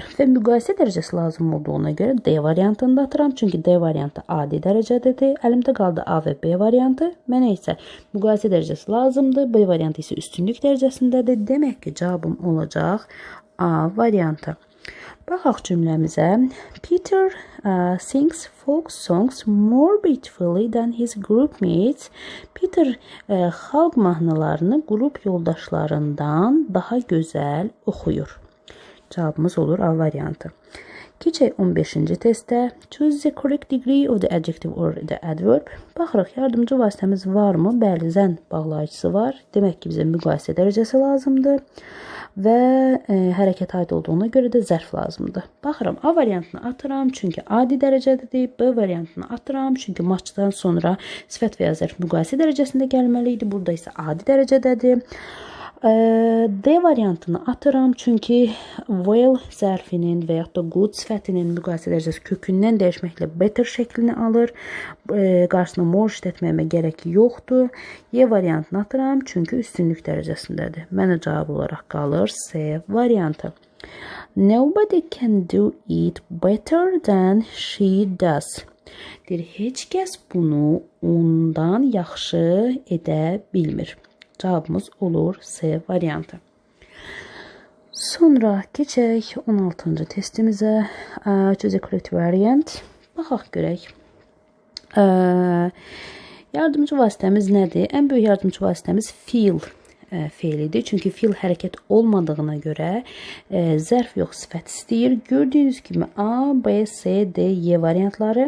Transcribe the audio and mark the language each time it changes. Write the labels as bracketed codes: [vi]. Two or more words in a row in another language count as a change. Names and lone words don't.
[az] Və müqayisə dərəcəsi lazım olduğuna görə D variantını da atıram. Çünki D variantı adi dərəcədədir. Əlimdə qaldı A və B variantı. Mənə isə müqayisə dərəcəsi lazımdır. B variantı isə üstünlük dərəcəsindədir. Demək ki, cavabım olacaq A variantı. Baxaq cümləmizə. [en] Peter sings folk songs more beautifully than his group mates. [az] Peter xalq mahnılarını qrup yoldaşlarından daha gözəl oxuyur. Cavabımız olur A variantı. Keçək 15-ci testdə. [en] Choose the correct degree of the adjective or the adverb. [az] Baxırıq, yardımcı vasitəmiz varmı? Bəli, zən bağlayıcısı var. Demək ki, bizə müqayisə dərəcəsi lazımdır. Və hərəkət aid olduğuna görə də zərf lazımdır. Baxıram, A variantını atıram, çünki adi dərəcədədir. B variantını atıram, çünki maçdan sonra sifət və ya zərf müqayisə dərəcəsində gəlməli idi. Burada isə adi dərəcədədir. D variantını atıram, çünki well zərfinin və yaxud da good sifətinin müqayisə dərəcəsi kökündən dəyişməklə better şəklini alır. Qarşısına more işlətməyimə gərək yoxdur. Y variantını atıram, çünki üstünlük dərəcəsindədir. Mənə cavab olaraq qalır C variantı. [en] Nobody can do it better than she does. [az] Deyir, heç kəs bunu ondan yaxşı edə bilmir. Cavabımız olur C variantı. Sonra keçək 16-cı testimizə. [en] Choose the correct variant. [az] Baxaq görək. Yardımcı vasitəmiz nədir? Ən böyük yardımcı vasitəmiz feel feilidir. Çünki fiil hərəkət olmadığına görə zərf yox, sifət istəyir. Gördüyünüz kimi A, B, C, D, Y variantları.